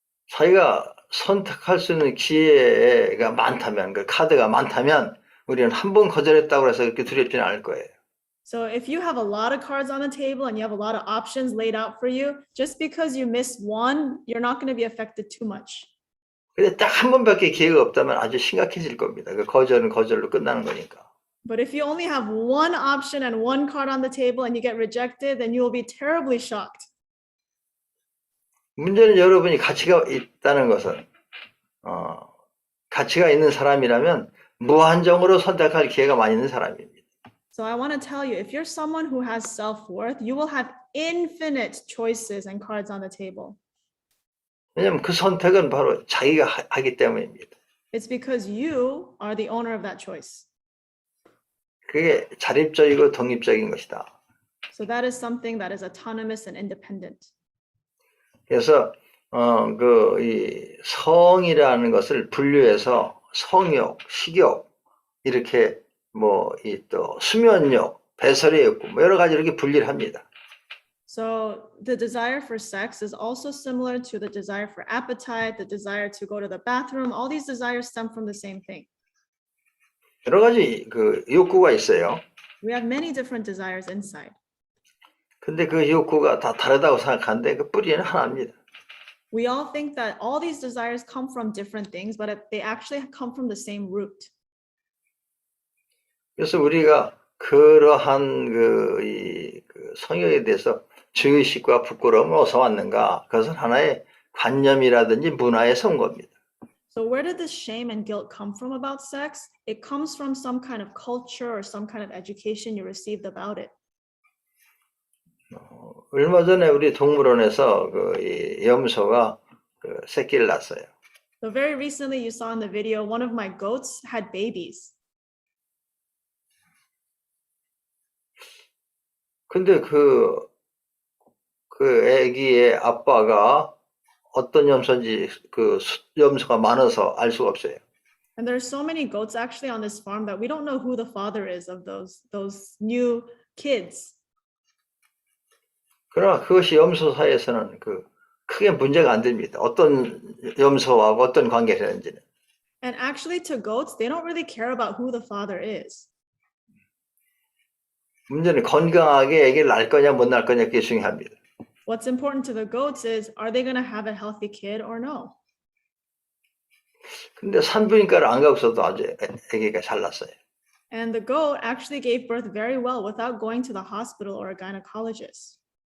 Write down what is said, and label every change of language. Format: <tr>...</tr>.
<ko>자기가 선택할 수 있는 기회가 많다면, 그 카드가 많다면 우리는 한 번 거절했다고 해서 그렇게 두렵지는 않을 거예요.</ko> <en>So if you have a lot of cards on the table and you have a lot of options laid out for you, just because you miss one, you're not going to be affected too much.</en> <ko>근데 딱 한 번밖에 기회가 없다면 아주 심각해질 겁니다. 그 거절은 거절로 끝나는 거니까.</ko> <en>But if you only have one option and one card on the table and you get rejected, then you will be terribly shocked.</en> <ko>문제는 여러분이 가치가 있다는 것은 가치가 있는 사람이라면 무한정으로 선택할 기회가 많이 있는 사람입니다.</ko> <en>So I want to tell you, if you're someone who has self-worth, you will have infinite choices and cards on the table.</en> <ko>왜냐하면 그 선택은 바로 자기가 하기 때문입니다.</ko> <en>It's because you are the owner of that choice.</en> <ko>그게 자립적이고 독립적인 것이다.</ko> <en>So that is something that is autonomous and independent.</en> <ko>그래서 이 성이라는 것을 분류해서 성욕, 식욕 이렇게 또 수면욕, 배설의 욕구 여러 가지 이렇게 분리를 합니다.</ko> <en>So the desire for sex is also similar to the desire for appetite, the desire to go to the bathroom. All these desires stem from the same thing.</en> <ko>여러 가지 그 욕구가 있어요.</ko> <en>We have many different desires inside.</en> <ko>근데 그 욕구가 다 다르다고 생각하는데 그 뿌리는 하나입니다.</ko> <en>We all think that all these desires come from different things, but they actually come from the same root.</en> <ko>그래서 우리가 그러한 그 성욕에 대해서 죄의식과 부끄러움을 어디서 왔는가? 그것은 하나의 관념이라든지 문화에서 온 겁니다.</ko> <en>So where did this shame and guilt come from about sex? It comes from some kind of culture or some kind of education you received about it.</en> <ko>얼마 전에 우리 동물원에서 이 염소가 새끼를 낳았어요.</ko> <en>So very recently you saw in the video, one of my goats had babies.</en> <ko>근데 그 애기의 아빠가 어떤 염소인지 그 염소가 많아서 알 수가 없어요.</ko> <en>And there's so many goats actually on this farm that we don't know who the father is of those new kids.</en> <ko>그러나 그것이 염소 사이에서는 크게 문제가 안 됩니다. 어떤 염소하고 어떤 관계를 하는지는.</ko> <en>And actually to goats, they don't really care about who the father is.</en> <ko>문제는 건강하게 애기를 낳을 거냐 못 낳을 거냐 그게 중요합니다.</ko> <en>What's important to the goats is, are they going to have a healthy kid or no?</en> <ko>근데 산부인과를 안 가고서도 아주 애기가 잘 났어요.</ko> <en>And the goat actually gave birth very well without going to the hospital or a gynecologist.</en>